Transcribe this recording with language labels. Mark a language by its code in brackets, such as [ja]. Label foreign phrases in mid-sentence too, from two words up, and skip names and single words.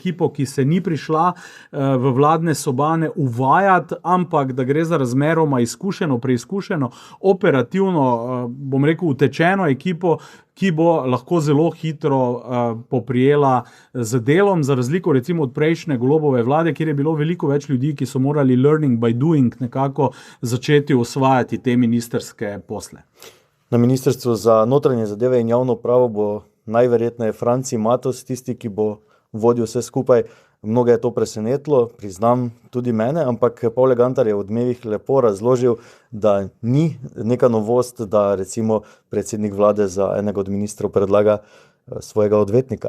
[sl] ekipo, ki se ni prišla v vladne sobane uvajati, ampak da gre za razmeroma izkušeno, preizkušeno, operativno, bom rekel, utečeno ekipo, ki bo lahko zelo hitro poprijela z delom, za razliko recimo od prejšnje Golobove vlade, kjer je bilo veliko več ljudi, ki so morali [en] learning by doing [sl] nekako začeti osvajati te ministrske posle. Na Ministrstvu za notranje zadeve in javno upravo bo najverjetneje Franci Matos tisti, ki bo vodil vse skupaj. Mnoge je to presenetilo, priznam tudi mene, ampak Pavle Gantar je v Odmevih lepo razložil, da ni neka novost, da recimo predsednik vlade za enega od ministrov predlaga svojega odvetnika.